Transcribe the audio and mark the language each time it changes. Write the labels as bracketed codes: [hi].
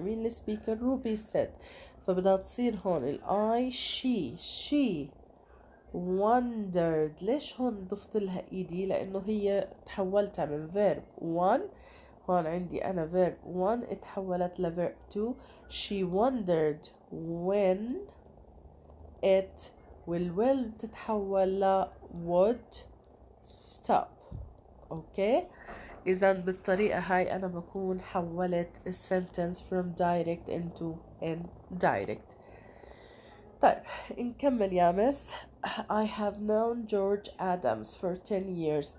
[ar] مين السبيكر؟ روبي said. فبدها تصير هون الاي [en] she wondered. [ar] ليش هون ضفت لها ايدي؟ لانه هي تحولتها من verb 1. هون عندي انا verb 1 اتحولت ل verb 2. [en] she wondered when it will [ar] بتتحول ل [en] would stop. Okay. [ar] اذا بالطريقة هاي انا بكون حولت السنتنس [en] from direct into indirect. [ar] طيب نكمل يا مس. [en] I have known George Adams for 10 years.